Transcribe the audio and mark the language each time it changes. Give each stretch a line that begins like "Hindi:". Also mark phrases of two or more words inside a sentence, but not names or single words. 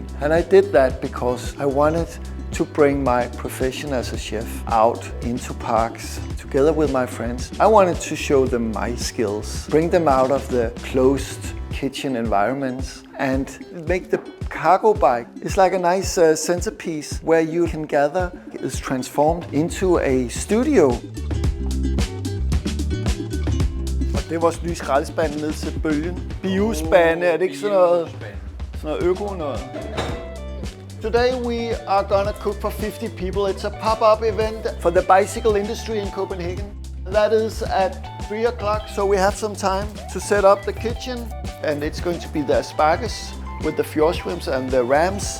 English: And I did that because I wanted to bring my profession as a chef out into parks together with my friends. I wanted to show them my skills, bring them out of the closed kitchen environments and make the cargo bike. It's like a nice centerpiece where you can gather. It's transformed into a studio.
Danish: Det er vores nye skraldespand ned til bølgen. Biuspande, er det ikke sådan noget øko noget?
English: Today we are gonna cook for 50 people. It's a pop-up event for the bicycle industry in Copenhagen. That is at 3 o'clock, so we have some time to set up the kitchen. And it's going to be the asparagus with the fjord shrimps and the rams.